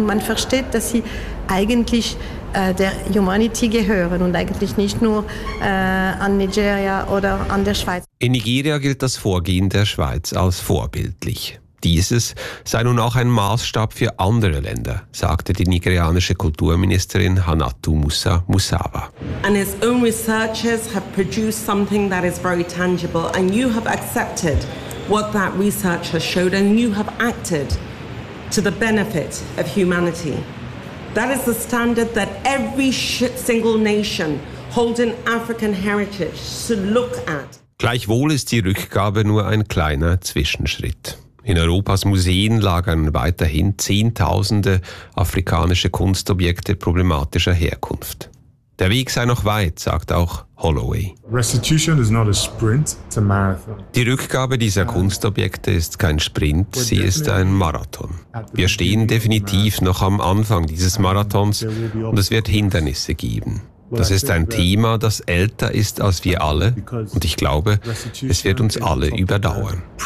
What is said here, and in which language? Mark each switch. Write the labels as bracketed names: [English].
[German] Und man versteht, dass sie eigentlich der Humanity gehören und eigentlich nicht nur an Nigeria oder an der Schweiz. In Nigeria gilt das Vorgehen der Schweiz als vorbildlich. Dieses sei nun auch ein Maßstab für andere Länder, sagte die nigerianische Kulturministerin Hanatu Musa Musawa. [English] And his own researchers have produced something that is very tangible, and you have accepted what that research has showed, and you have acted to the benefit of humanity. That is the standard that every single nation holding African heritage should look at. [German] Gleichwohl ist die Rückgabe nur ein kleiner Zwischenschritt. In Europas Museen lagern weiterhin Zehntausende afrikanische Kunstobjekte problematischer Herkunft. Der Weg sei noch weit, sagt auch Holloway. [English] Restitution is not a sprint, it's a marathon. [German] Die Rückgabe dieser Kunstobjekte ist kein Sprint, sie ist ein Marathon. Wir stehen definitiv noch am Anfang dieses Marathons und es wird Hindernisse geben. Das ist ein Thema, das älter ist als wir alle, und ich glaube, es wird uns alle überdauern.